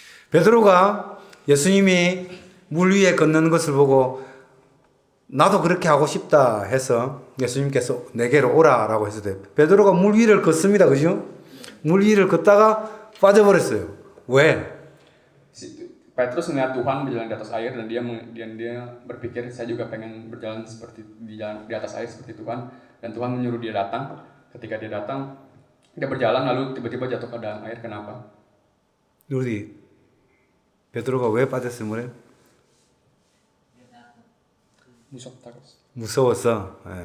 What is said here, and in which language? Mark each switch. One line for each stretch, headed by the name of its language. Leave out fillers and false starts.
Korean: 베드로가 예수님이 물 위에 걷는 것을 보고 나도 그렇게 하고 싶다 해서 예수님께서 내게로 오라라고 했을 때 베드로가 물 위를 걷습니다. 그죠? 물 위를 걷다가 빠져버렸어요. 왜?
Indonesian: Petrus melihat Tuhan berjalan di atas air dan dia berpikir saya juga pengen berjalan seperti di atas air seperti Tuhan, dan Tuhan menyuruh dia datang. Ketika dia datang, dia berjalan lalu tiba-tiba jatuh ke dalam air. Kenapa?
Korean: 우리 베드로가 왜 빠졌어요 물에? 무서워서.